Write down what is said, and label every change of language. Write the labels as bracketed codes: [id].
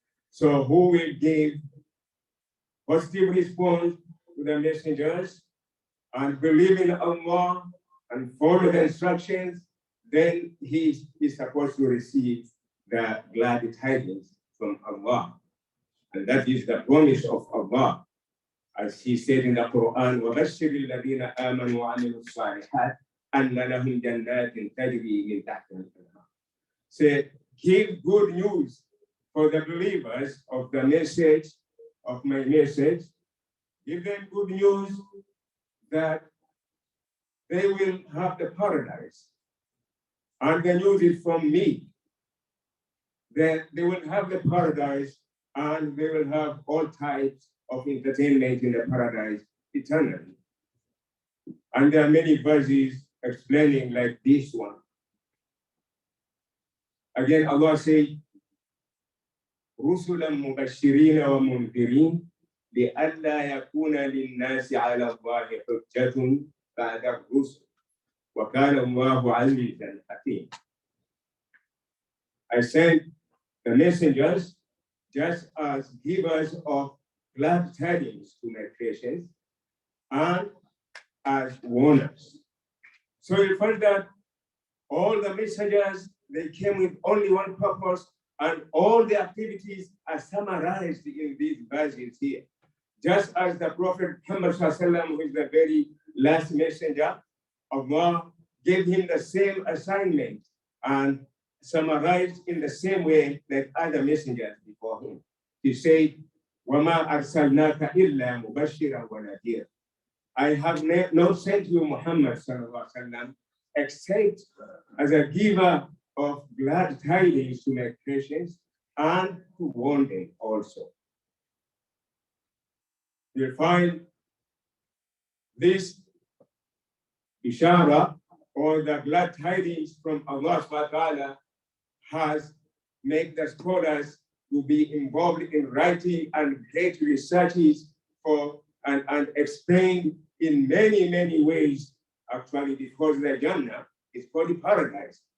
[en] So who will give positive response to the messengers and believe in Allah and follow the instructions, then he is supposed to receive the glad tidings from Allah. And that is the promise of Allah. As He said in the Quran, [ar] وَبَشِّرِ الَّذِينَ آمَنُوا وَعَمِلُوا الصَّالِحَاتِ أَنَّ لَهُمْ جَنَّاتٍ تَجْرِي مِنْ تَحْتِهَا الْأَنْهَارُ. [en] Say, give good news for the believers of the message, of my message. Give them good news that they will have the paradise. And the news is from me, that they will have the paradise and they will have all types of entertainment in the paradise eternally. And there are many verses explaining like this one. Again, Allah says, [ar] رُسُلًا مُبَشِّرِينَ وَمُنذِرِينَ لِأَلَّا يَكُونَ لِلنَّاسِ عَلَى اللَّهِ حُجَّةٌ بَعْدَ الرُّسُلِ وَكَانَ اللَّهُ عَزِيزًا حَكِيمًا. [en] I sent the messengers just as givers of glad tidings to my creations and as warners. So you find that all the messengers, they came with only one purpose, and all the activities are summarized in these verses here. Just as the Prophet Muhammad ﷺ, who is the very last messenger, Allah gave him the same assignment and summarized in the same way like other messengers before him. He said, [ar] وَمَا أَرْسَلْنَاكَ إِلَّا مُبَشِّرًا وَنَذِيرًا. [en] I have not sent you, Muhammad sallallahu alaihi wasallam, except as a giver of glad tidings to make patience and to warn them also. You'll find this Ishara or the glad tidings from Allah subhanahu wa ta'ala has made the scholars to be involved in writing and great researches for and explained in many, many ways, actually, because the Jannah is called paradise.